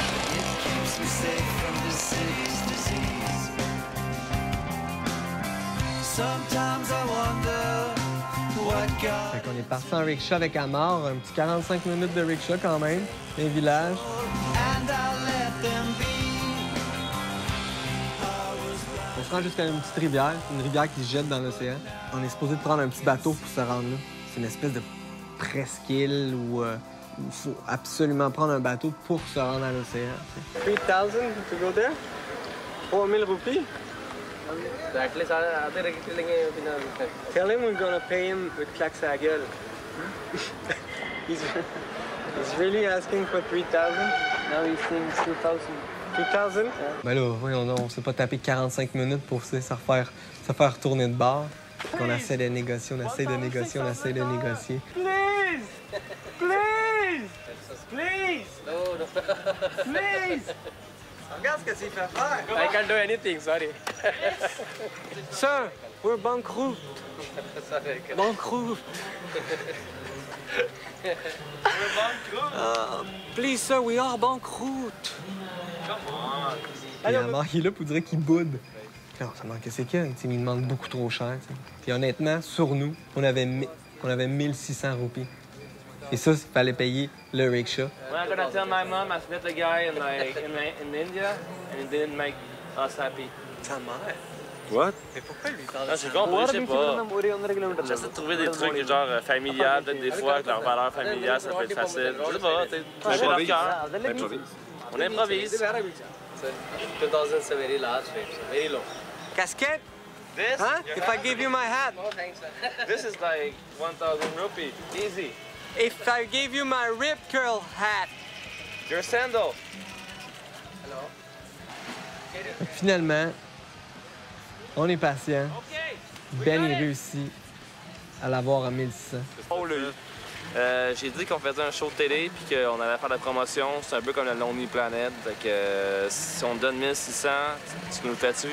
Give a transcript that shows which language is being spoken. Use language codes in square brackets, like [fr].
[en] It keeps me safe from the city's disease. Sometimes I wonder what God. [fr] Fait qu'on est parti en rickshaw avec Amar, un petit 45 minutes de rickshaw quand même, un village. [en] And I let them be. [fr] On se rend jusqu'à une petite rivière qui se jette dans l'océan. On est supposé de prendre un petit bateau pour se rendre là. C'est une espèce de presqu'île ou il faut absolument prendre un bateau pour se rendre à l'océan. [en] 3,000 to go there? 4,000 roupies? At least Tell him we're gonna pay him with [fr] claque sa gueule. [en] he's really asking for 3,000? now he thinks 2,000. 2,000? [fr] Ben là, voyons donc, on s'est pas tapé 45 minutes pour se faire retourner de bord. On essaie de négocier, on essaie de négocier, on essaie de négocier. [en] Please! Please! Please! No, no. Please! [fr] Regarde ce que tu fait faire! [en] I can't do anything, sorry. Sir, we're bankrupt. Bankrupt. Please, sir, we are bankrupt. [fr] Et la mort, il est là pour dire qu'il boude. Non, ça manque c'est qu'il il demande beaucoup trop cher. T'sais. Puis honnêtement, sur nous, on avait 1600 roupies. Et ça, il fallait payer le rickshaw. [en] When I'm gonna tell my mom I met a guy in India and it didn't make us happy. [fr] Ta mère? [en] What? [fr] Mais pourquoi lui parle Ah, j'ai compris, je sais pas. J'essaie de trouver des trucs genre familiales, peut-être des fois, que leur valeur familiale, ça peut être facile. Je sais pas, toucher leur cœur. On improvise. [en] 2,000 is very large, very low. [fr] Casquette? [en] This? Huh? If I give you my hat? This is like 1,000 rupee, easy. If I gave you my rip curl hat? Your sandal. [fr] Finalement, on est patient. Ben, il réussit à l'avoir à 1600. Oh, lui. J'ai dit qu'on faisait un show de télé puis qu'on allait faire de la promotion. C'est un peu comme le Lonely Planet. Donc, si on te donne 1600, tu nous le fais-tu?